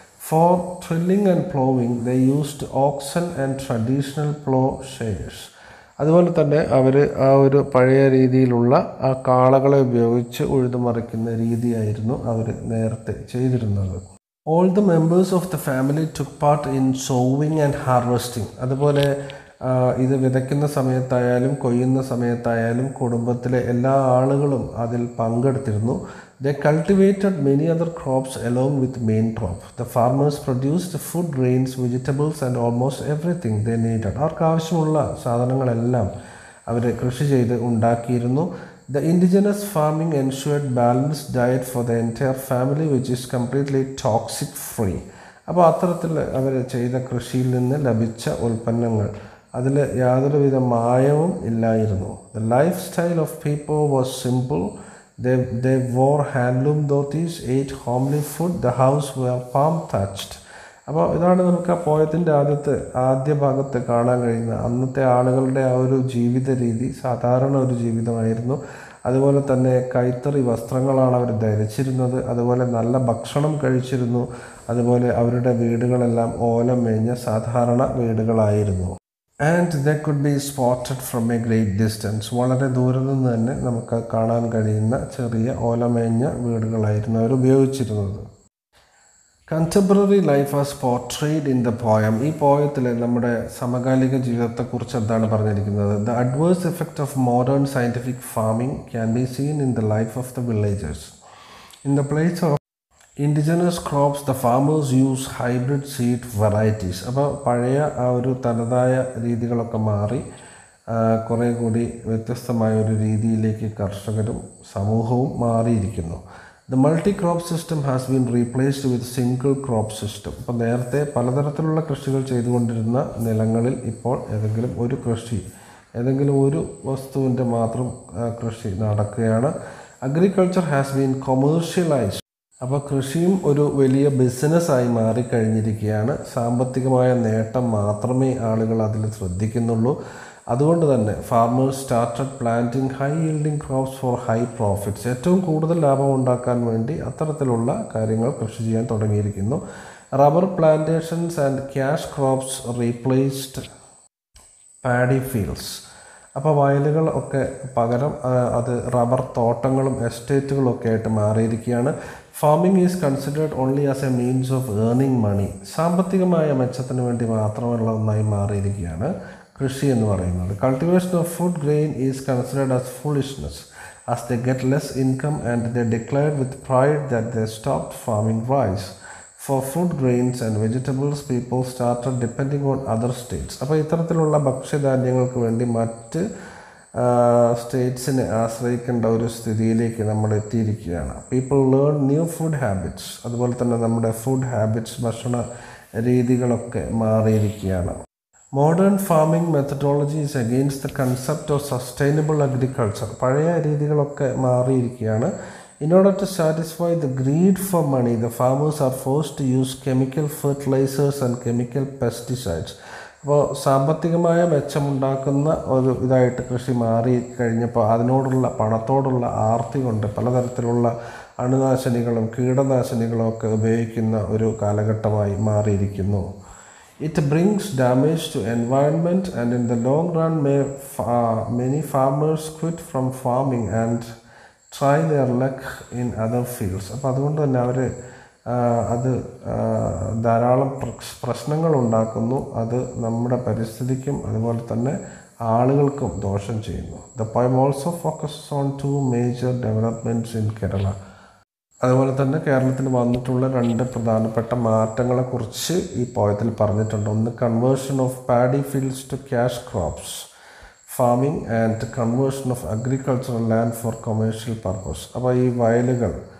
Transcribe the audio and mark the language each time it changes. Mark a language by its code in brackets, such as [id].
[en] For drilling and plowing, they used oxen and traditional plowshares. [ml] അതുപോലെ തന്നെ അവർ ആ ഒരു പഴയ രീതിയിലുള്ള ആ കാളകളെ ഉപയോഗിച്ച് ഉഴുതുമറിക്കുന്ന രീതിയായിരുന്നു അവർ നേരത്തെ ചെയ്തിരുന്നത്. [en] All the members of the family took part in sowing and harvesting. [ml] അതുപോലെ ഇത് വിതയ്ക്കുന്ന സമയത്തായാലും കൊയ്യുന്ന സമയത്തായാലും കുടുംബത്തിലെ എല്ലാ ആളുകളും അതിൽ പങ്കെടുത്തിരുന്നു. [en] They cultivated many other crops along with main crop. The farmers produced food, grains, vegetables and almost everything they needed. [ml] അവർക്ക് ആവശ്യമുള്ള സാധനങ്ങളെല്ലാം അവർ കൃഷി ചെയ്ത് ഉണ്ടാക്കിയിരുന്നു. [en] The indigenous farming ensured balanced diet for the entire family, which is completely toxic free. [ml] അപ്പോൾ അത്തരത്തിൽ അവർ ചെയ്ത കൃഷിയിൽ നിന്ന് ലഭിച്ച ഉൽപ്പന്നങ്ങൾ അതിൽ യാതൊരുവിധ മായവും ഇല്ലായിരുന്നു. [en] The lifestyle of people was simple. They wore handloom dhotis, ate homely food, the house were palm thatched. [ml] അപ്പോൾ ഇതാണ് നമുക്ക് ആ പോയത്തിൻ്റെ ആദ്യ ഭാഗത്ത് കാണാൻ കഴിയുന്ന അന്നത്തെ ആളുകളുടെ ആ ഒരു ജീവിത രീതി സാധാരണ ഒരു ജീവിതമായിരുന്നു. അതുപോലെ തന്നെ കൈത്തറി വസ്ത്രങ്ങളാണ് അവർ ധരിച്ചിരുന്നത്. അതുപോലെ നല്ല ഭക്ഷണം കഴിച്ചിരുന്നു. അതുപോലെ അവരുടെ വീടുകളെല്ലാം ഓല മേഞ്ഞ സാധാരണ വീടുകളായിരുന്നു. [en] And they could be spotted from a great distance. [ml] വളരെ ദൂരെ നിന്ന് തന്നെ നമുക്ക് കാണാൻ കഴിയുന്ന ചെറിയ ഓലമേഞ്ഞ വീടുകളായിരുന്നു അവർ ഉപയോഗിച്ചിരുന്നത്. [en] Contemporary life was portrayed in the poem. [ml] ഈ പോയത്തിൽ നമ്മുടെ സമകാലിക ജീവിതത്തെക്കുറിച്ച് എന്താണ് പറഞ്ഞിരിക്കുന്നത്? [en] The adverse effect of modern scientific farming can be seen in the life of the villagers. In the place of indigenous crops, the farmers use hybrid seed varieties. [ml] അപ്പോൾ പഴയ ആ ഒരു തനതായ രീതികളൊക്കെ മാറി കുറേ കൂടി വ്യത്യസ്തമായ ഒരു രീതിയിലേക്ക് കർഷകരും സമൂഹവും മാറിയിരിക്കുന്നു. [en] The multi-crop system has been replaced with single crop system. [ml] അപ്പോൾ നേരത്തെ പലതരത്തിലുള്ള കൃഷികൾ ചെയ്തുകൊണ്ടിരുന്ന നിലങ്ങളിൽ ഇപ്പോൾ ഏതെങ്കിലും ഒരു വസ്തുവിൻ്റെ മാത്രം കൃഷി നടക്കുകയാണ്. [en] Agriculture has been commercialized. [ml] അപ്പോൾ കൃഷിയും ഒരു വലിയ ബിസിനസ്സായി മാറിക്കഴിഞ്ഞിരിക്കുകയാണ്. സാമ്പത്തികമായ നേട്ടം മാത്രമേ ആളുകൾ അതിൽ ശ്രദ്ധിക്കുന്നുള്ളൂ. അതുകൊണ്ട് തന്നെ [en] Farmers started planting high yielding crops for high profits. [ml] ഏറ്റവും കൂടുതൽ ലാഭം ഉണ്ടാക്കാൻ വേണ്ടി അത്തരത്തിലുള്ള കാര്യങ്ങൾ കൃഷി ചെയ്യാൻ തുടങ്ങിയിരിക്കുന്നു. [en] Rubber plantations and cash crops replaced paddy fields. [ml] അപ്പോൾ വയലുകൾ ഒക്കെ പകരം അത് റബ്ബർ തോട്ടങ്ങളും എസ്റ്റേറ്റുകളും ഒക്കെ ആയിട്ട് മാറിയിരിക്കുകയാണ്. [en] Farming is considered only as a means of earning money. [ml] സാമ്പത്തികമായ മെച്ചത്തിന് വേണ്ടി മാത്രമുള്ള ഒന്നായി മാറിയിരിക്കുകയാണ് കൃഷി എന്ന് പറയുന്നത്. [en] Cultivation of food grain is considered as foolishness as they get less income and they declared with pride that they stopped farming rice. For food grains and vegetables, people started depending on other states. [ml] അപ്പോൾ ഇത്തരത്തിലുള്ള ഭക്ഷ്യധാന്യങ്ങൾക്ക് വേണ്ടി മറ്റ് സ്റ്റേറ്റ്സിനെ ആശ്രയിക്കേണ്ട ഒരു സ്ഥിതിയിലേക്ക് നമ്മൾ എത്തിയിരിക്കുകയാണ്. [en] People learn new food habits. [ml] അതുപോലെ തന്നെ നമ്മുടെ ഫുഡ് ഹാബിറ്റ്സ് ഭക്ഷണ രീതികളൊക്കെ മാറിയിരിക്കുകയാണ്. [en] Modern farming methodology is against the concept of sustainable agriculture. [ml] പഴയ രീതികളൊക്കെ മാറിയിരിക്കുകയാണ്. [en] In order to satisfy the greed for money, the farmers are forced to use chemical fertilizers and chemical pesticides. [ml] അപ്പോൾ സാമ്പത്തികമായ മെച്ചമുണ്ടാക്കുന്ന ഒരു ഇതായിട്ട് കൃഷി മാറി കഴിഞ്ഞപ്പോൾ അതിനോടുള്ള പണത്തോടുള്ള ആർത്തി കൊണ്ട് പലതരത്തിലുള്ള അണുനാശിനികളും കീടനാശിനികളും ഒക്കെ ഉപയോഗിക്കുന്ന ഒരു കാലഘട്ടമായി മാറിയിരിക്കുന്നു. [en] It brings damage to environment and in the long run many farmers quit from farming and try their luck in other fields. [ml] അപ്പോൾ അതുകൊണ്ട് തന്നെ അവർ അത് ധാരാളം പ്രശ്നങ്ങൾ ഉണ്ടാക്കുന്നു. അത് നമ്മുടെ പരിസ്ഥിതിക്കും അതുപോലെ തന്നെ ആളുകൾക്കും ദോഷം ചെയ്യുന്നു. [en] The poem also focuses on two major developments in Kerala. [ml] അതുപോലെ തന്നെ കേരളത്തിൽ വന്നിട്ടുള്ള രണ്ട് പ്രധാനപ്പെട്ട മാറ്റങ്ങളെക്കുറിച്ച് ഈ പോയത്തിൽ പറഞ്ഞിട്ടുണ്ട്. ഒന്ന് [en] Conversion of paddy fields to cash crops farming and conversion of agricultural land for commercial purpose. [ml] അപ്പോൾ ഈ വയലുകൾ